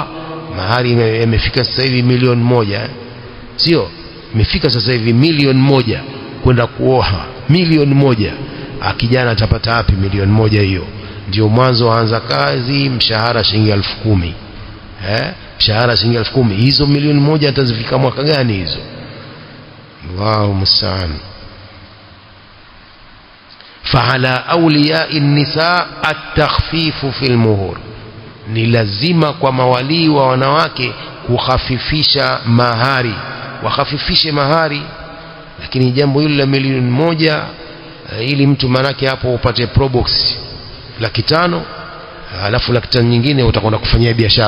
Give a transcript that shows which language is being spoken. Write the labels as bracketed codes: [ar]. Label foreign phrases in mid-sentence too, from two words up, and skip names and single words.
[sw] Mahari yamefika sasa hivi milioni moja, sio? Imefika sasa hivi milioni moja kwenda kuoa, milioni moja. Kijana atapata wapi milioni moja hiyo? Ndio mwanzo aanza kazi, mshahara shilingi 10,000. Mshahara shilingi 10,000, hizo milioni moja atazifika mwaka gani hizo? [ar] الله المستعان. فعلى أولياء النساء التخفيف في المهور, [sw] ni lazima kwa mawali wa wanawake kukhafifisha mahari, wakhafifishe mahari. Lakini jambo hilo la milioni moja, ili mtu manake hapo upate probox 500,000, alafu 500,000 nyingine utakwenda kufanyia biashara.